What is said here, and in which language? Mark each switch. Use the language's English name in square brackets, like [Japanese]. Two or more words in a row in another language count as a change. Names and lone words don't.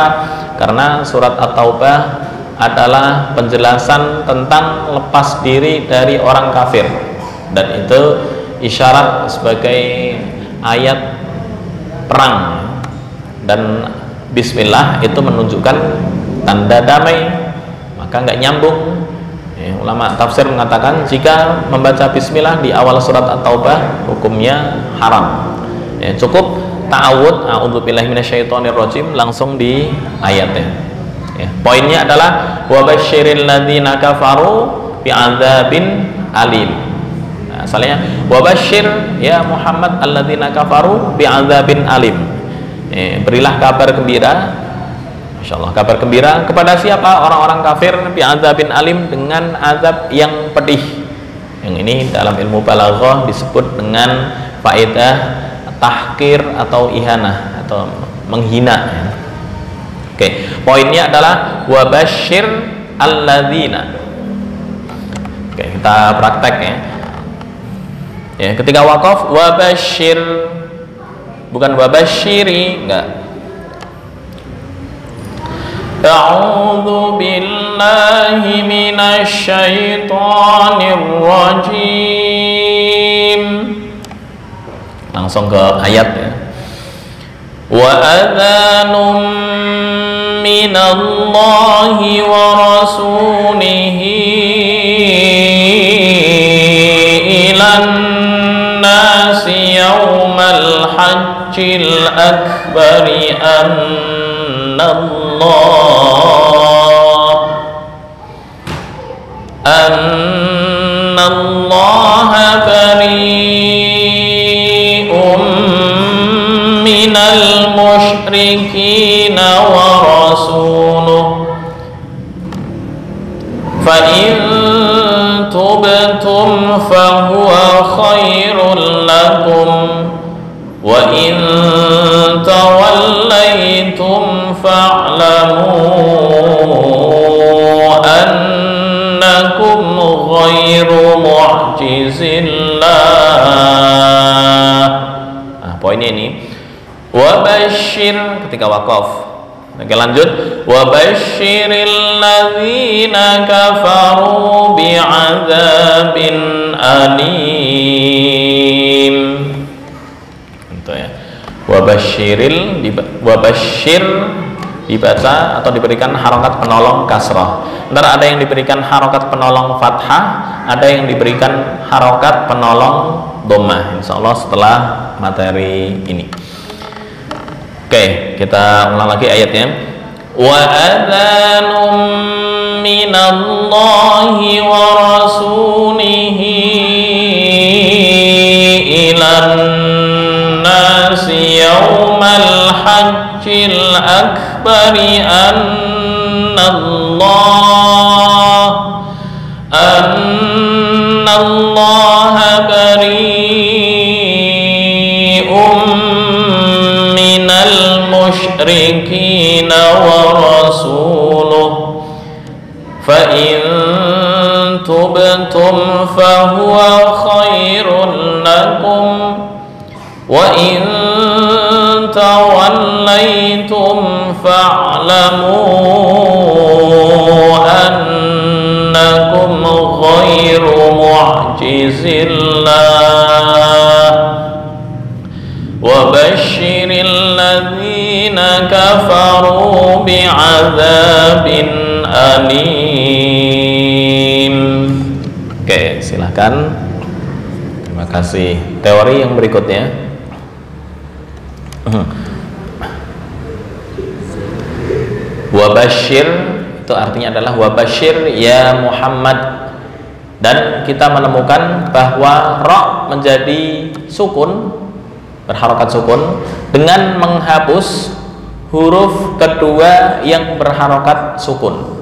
[Indonesian] Karena surat At-Taubah adalah penjelasan tentang lepas diri dari orang kafir, dan itu isyarat sebagai ayat perang, dan bismillah itu menunjukkan tanda damai, maka nggak nyambung. Ulama tafsir mengatakan jika membaca bismillah di awal surat At-Taubah hukumnya haram. Cukup ta'awud [Arabic] أعوذ بالله من الشيطان الرجيم [Indonesian] langsung di ayatnya. Poinnya adalah [Arabic] وبشر الذين كفروا بعذاب أليم. Nah, asalnya وبشر يا محمد الذين كفروا بعذاب أليم. [Indonesian] Berilah kabar gembira, insyaallah kabar gembira kepada siapa? Orang-orang kafir [Arabic] بعذاب أليم, [Indonesian] dengan azab yang pedih. Yang ini dalam ilmu balaghah disebut dengan faedah tahqir atau ihanah atau menghina. Oke, poinnya adalah [Arabic] وبشر الذين. [Indonesian] Oke, kita praktek ya. Ya, ketika waqaf [Arabic] وبشر, [Indonesian] bukan [Arabic] وبشرِ, [Indonesian] enggak. [Arabic] أعوذ بالله من الشيطان الرجيم. [Indonesian] Langsung ke ayat ya. [Arabic] وأذان من الله ورسوله إلى الناس يوم الحج الأكبر أن الله بريء من المشركين ورسوله فإن تبتم فهو خير لكم وإن توليتم فاعلموا أنكم غير معجزي الله. [Indonesian] Nah, poinnya ini [Arabic] وبشر [Indonesian] ketika waqaf. Oke, lanjut. [Arabic] وبشر الذين كفروا بعذاب أليم. [Indonesian] Itu ya. [Arabic] وبشر [Indonesian] dibaca atau diberikan harokat penolong kasrah. Ntar ada yang diberikan harokat penolong fathah, ada yang diberikan harokat penolong dhammah. Insyaallah setelah materi ini. Oke, kita ulang lagi ayatnya. [Arabic] وأذان من الله ورسوله إلى الناس يوم الحج الأكبر أن الله بريء من المشركين ورسوله فإن تبتم فهو خير لكم وإن توليتم فاعلموا أنكم غير معجزي الله وبشر الذين كفروا بعذاب أليم. [Indonesian] Oke, silakan. Terima kasih. Teori yang berikutnya. Wabasyir itu artinya adalah [Arabic] وبشر يا محمد, [Indonesian] dan kita menemukan bahwa ra menjadi sukun, berharokat sukun dengan menghapus huruf kedua yang berharokat sukun.